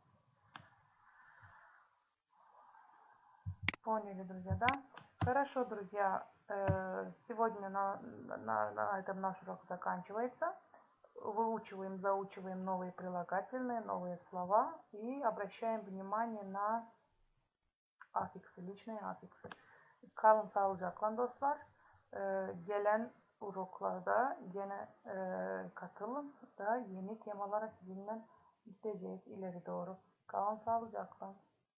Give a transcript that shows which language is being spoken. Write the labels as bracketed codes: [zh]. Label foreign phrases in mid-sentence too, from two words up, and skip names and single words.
[ru] Поняли, друзья, да? Хорошо, друзья, сегодня на этом наш урок заканчивается. Выучиваем, заучиваем новые прилагательные, новые слова и обращаем внимание на аффиксы, lичные аффиксы. [tr] Kalın sağlıcakla dostlar. Gelen uroklarda gene katılın da yeni temalara sizinle gideceğiz ileri doğru. Kalın sağlıcakla.